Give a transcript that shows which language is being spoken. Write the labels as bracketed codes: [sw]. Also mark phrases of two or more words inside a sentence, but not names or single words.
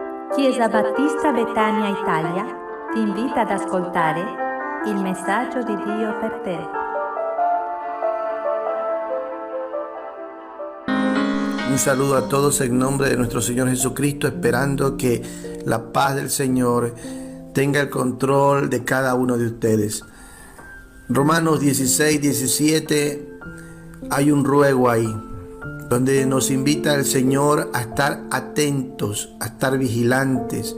[it] Chiesa Battista Betania Italia ti invita ad ascoltare il messaggio di Dio per te. [es] Un saludo a todos en nombre de nuestro Señor Jesucristo, esperando que la paz del Señor tenga el control de cada uno de ustedes. Romanos 16, 17, hay un ruego ahí, donde nos invita el Señor a estar atentos, a estar vigilantes.